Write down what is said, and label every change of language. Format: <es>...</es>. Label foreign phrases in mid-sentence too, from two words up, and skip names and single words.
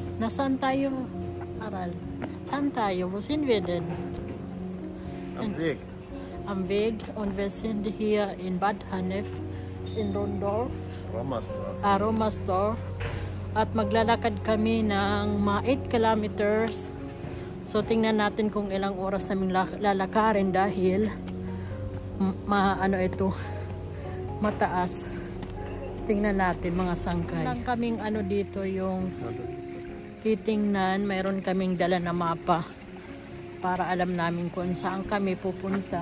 <tl>Saan tayo, Aral? Saan tayo?</tl> <de>Wo sind wir denn? Am Weg. Am Weg und wir sind hier in Bad Hannef in Rondorf. Rommersdorf. Rommersdorf.</de> <tl>At maglalakad kami ng mga 8 kilometers. So tingnan natin kung ilang oras namin lalakarin dahil mataas. Tingnan natin mga sangkay. Lang kaming dito yung titingnan, mayroon kaming dala na mapa para alam namin kung saan kami pupunta.</tl>